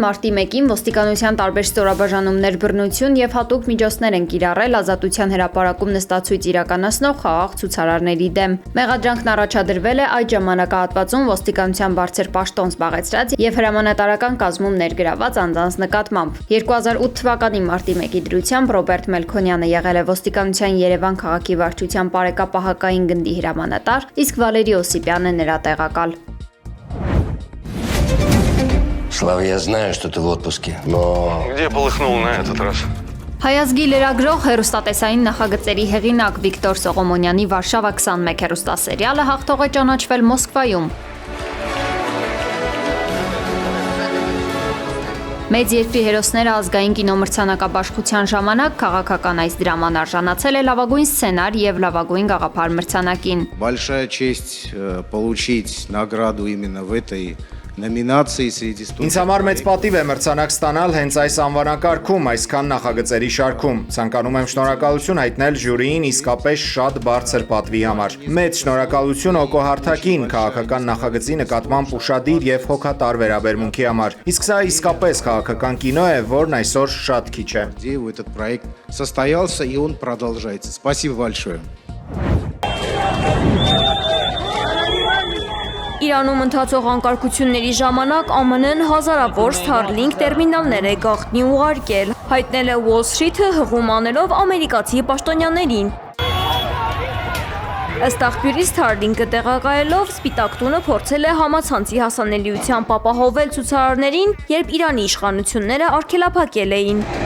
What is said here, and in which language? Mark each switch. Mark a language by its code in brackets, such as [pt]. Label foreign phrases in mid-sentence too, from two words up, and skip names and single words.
[hy] մարտի 1-ին ոստիկանության տարբեր ստորաբաժանումներ բռնություն եւ հատուկ միջոցներ են կիրառել ազատության հրապարակում նստածույց իրականացնող խաղաղ ցուցարարների դեմ։ Մեղադրանքն առաջադրվել է այդ ժամանակահատվածում ոստիկանության բարձր պաշտոն զբաղեցրած եւ հրամանատարական կազմում ներգրաված անձանց նկատմամբ։ 2008 թվականի մարտի 1-ի դրությամբ Ռոբերտ Մելքոնյանը եղել է ոստիկանության Երևան քաղաքի վարչության Պարեկապահակային գնդի հրամանատար, իսկ Վալերի Օսիպյանը նրա տեղակալ։ [ru] Слава, я знаю, что ты в отпуске, но... Где полыхнул на этот раз? [hy] Հայազգի լրագրող հեռուստատեսային նախագծերի հեղինակ Վիկտոր Սողոմոնյանի Վարշավա 21 հեռուստասերիալը հաղթող է ճանաչվել Մոսկվայում։ Մեծ երկրի հերոսները ազգային կինոմրցանակաբաշխության ժամանակ քաղաքական այս դրաման արժանացել է լավագույն սցենար եւ լավագույն գաղափար մրցանակին։ [ru] Большая честь получить награду именно в этой номинации среди студентов. [hy] Ինձ համար մեծ պատիվ է մրցանակ ստանալ հենց այս անվանակարգում, այսքան նախագծերի շարքում։ Ցանկանում եմ շնորհակալություն հայտնել ժյուրիին իսկապես շատ բարձր պատվի համար։ Մեծ շնորհակալություն Օկո Հարթակին քաղաքական նախագծի նկատմամբ ուշադիր եւ հոգատար վերաբերմունքի համար։ Իսկ սա իսկապես քաղաքական կինո է, որն այսօր շատ քիչ է։ [ru] Этот проект состоялся и он продолжается. Спасибо большое. [hy] Իրանում ընթացող անկարգությունների ժամանակ ԱՄՆ-ն հազարավոր Starlink տերմինալներ է գաղտնի ուղարկել, հայտնել է Wall Street-ը հղում անելով ամերիկացի պաշտոնյաներին։ Ըստ աղբյուրի Starlink-ը տեղակայելով Սպիտակ տունը փորձել է համացանցի հասանելիությամբ ապահովել ցուցարարներին, երբ Իրանի իշխանությունները արգելափակել էին։